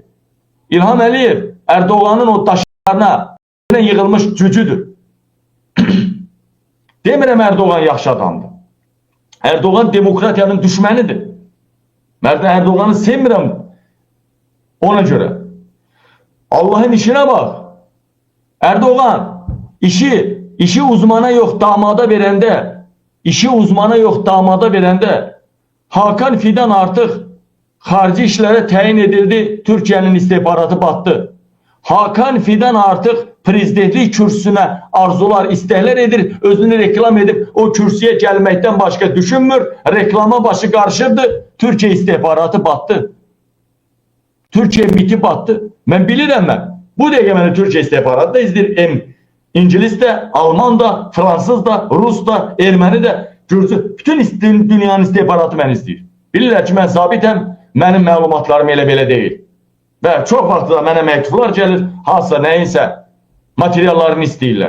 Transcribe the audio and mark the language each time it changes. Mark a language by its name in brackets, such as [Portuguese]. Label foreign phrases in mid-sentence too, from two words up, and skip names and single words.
[Azerbaijani] İlham Əliyev Erdoğan'ın o daşlarına yığılmış cücüdür. Demirəm Erdoğan yaxşı adamdır. Erdoğan demokratiyanın düşmənidir. Mən Erdoğan'ı sevmirəm ona görə. [Turkish] Allah'ın işine bak. Erdoğan işi uzmana yok damada verəndə, işi uzmana yok damada verəndə Hakan Fidan [Azerbaijani] artıq xarici işlərə təyin edildi, [Turkish] Türkiye'nin istihbaratı battı. [Azerbaijani] Hakan Fidan artıq prezidentlik kürsüsünə arzular, istəklər edir, özünü reklam edib o kürsüyə gəlməkdən başqa düşünmür, reklama başı qarşıdır, [Turkish] Türkiye istihbaratı battı. Türkiye MİT'i battı. [Azerbaijani] Mən bilirəm mən. Bu dəqiqə mənə Türkiye istihbaratı da izləyir. İngiliz də, Alman da, Fransız da, Rus da, Erməni də, Gürcü. Bütün dünyanın istihbaratı məni izləyir. Bilirlər ki, mən zabitəm, mənim məlumatlarım elə belə deyil. Və çox vaxtda da mənə məktublar gəlir, hansısa nəyinsə materiallarını istəyirlər.